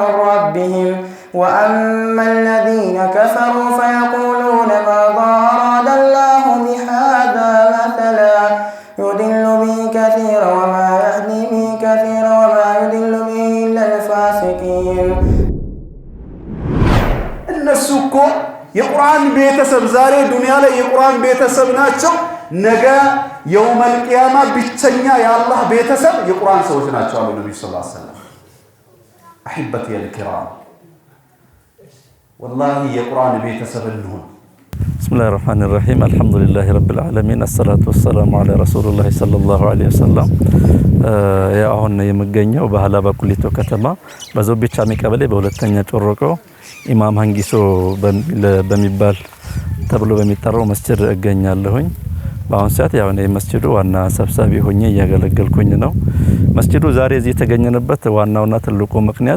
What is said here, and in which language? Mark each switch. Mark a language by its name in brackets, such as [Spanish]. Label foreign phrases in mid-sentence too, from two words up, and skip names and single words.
[Arabic] ربهم وأما الذين كفروا فيقولون ماذا أراد الله بهذا مثلا يضل به كثيرا وما يهدي به كثيرا وما يضل به إلا الفاسقين. [Amharic] الناس እኮ የቁርአን ቤተሰብ ዛሬ ዱንያ ላይ የቁርአን ቤተሰብ ናቸው። ነገ [Arabic] يوم القيامة [Amharic] ብቸኛ የአላህ ቤተሰብ የቁርአን ሰዎች ናቸው አሉ ነብዩ [Arabic] صلى الله عليه وسلم። أحبتي الكرام والله [Amharic] የቁርአን ቤተሰብ እንሁን። [Arabic] بسم الله الرحمن الرحيم الحمد لله رب العالمين الصلاة والسلام على رسول الله صلى الله عليه وسلم. [Amharic] ያው አሁን የምገኘው በሃላባ ቁሊቶ ከተማ በዞቢቻ ቀበሌ በሁለተኛ ጮሮቆ ኢማም ሀንጊሶ በሚባል ተብሎ በሚጠራው መስጂድ እገኛለሁኝ። በአሁን ሰዓት ያው እኔ መስጂዱ ዋና ሰብሳቢ ሆኜ እያገለገልኩኝ ነው። መስጂዱ ዛሬ እዚህ የተገኘንበት ዋናውና ትልቁ ምክንያት